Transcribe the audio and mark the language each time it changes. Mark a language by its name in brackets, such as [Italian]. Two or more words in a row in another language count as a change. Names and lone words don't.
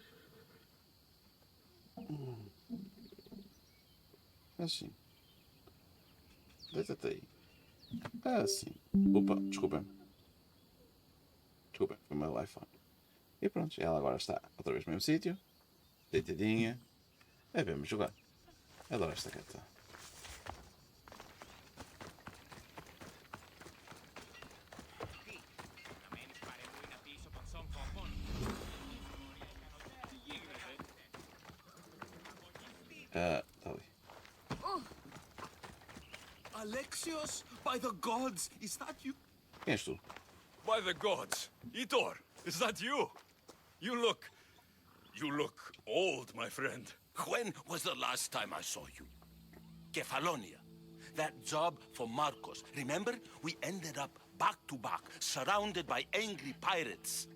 [Portuguese] Assim. Deita-te aí. Assim. Opa, desculpem. Desculpem, foi o meu iPhone. E pronto, ela agora está outra vez no mesmo sítio. Deitadinha. É mesmo jogar. Adoro esta gata. Να μένεις παρεμβούινα πίσω των σον κόμπων. [Greek] Τι γίνεται? [Portuguese] Está ali. [English] Alexios, by the gods, is that you? [Portuguese] Quem és tu? [English] By the gods. Itor, is that you? You look old, my friend. When was the last time I saw you? Kefalonia. That job for Marcos. Remember? We ended up back to back, surrounded by angry pirates.